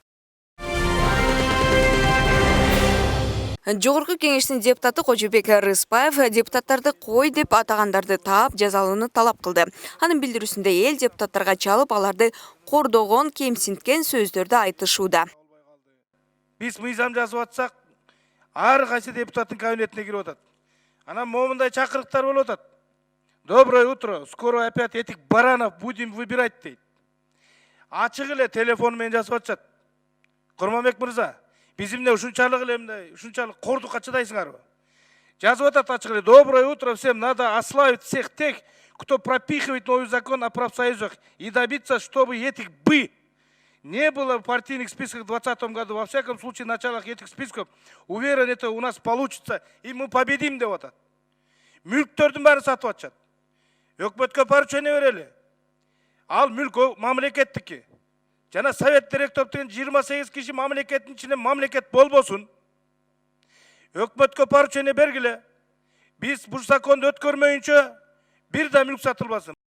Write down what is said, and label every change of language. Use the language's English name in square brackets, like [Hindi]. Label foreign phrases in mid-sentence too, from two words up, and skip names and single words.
[Kyrgyz] Жогорку кеңештин депутаты Кожобек Рыспаев депутаттарды кой деп атагандарды таап жазалууну талап кылды. Анын билдирүүсүндө эл депутаттарга чалып, аларды кордогон, кемсинткен сөздөрдү айтышууда. Биз мыйзам жазып атсак, ар кайсы депутаттын кабинетине кирип атат. Анан момундай чакырыктар болуп атат. [Russian] Доброе утро, скоро опять этих баранов будем выбирать дейт. [Kyrgyz] Ачык эле телефон менен жазып атышат. Курманбек мырза, биз эмне ушунчалык эле мындай, ушунчалык кордукка чыдайсыңарбы? Жазып атат ачык эле. [Russian] Доброе утро всем, надо ославить всех тех, кто пропихивает новый закон о профсоюзах и добиться, чтобы этих не было в партийных списках в 2020 году. Во всяком случае, в началах этих списков, уверен, это у нас получится, и мы победим, [Kyrgyz] деп атат. Мүлктөрдүн баарын сатып атышат. Өкмөткө поручение берели. Ал мүлк мамлекеттики. Жана [Russian] совет директор [Kyrgyz] деген 28 киши мамлекеттин ичинен мамлекет болбосун. Өкмөткө поручение бергиле. Биз бул законду өткөрмөйүнчө бир да мүлк сатылбасын.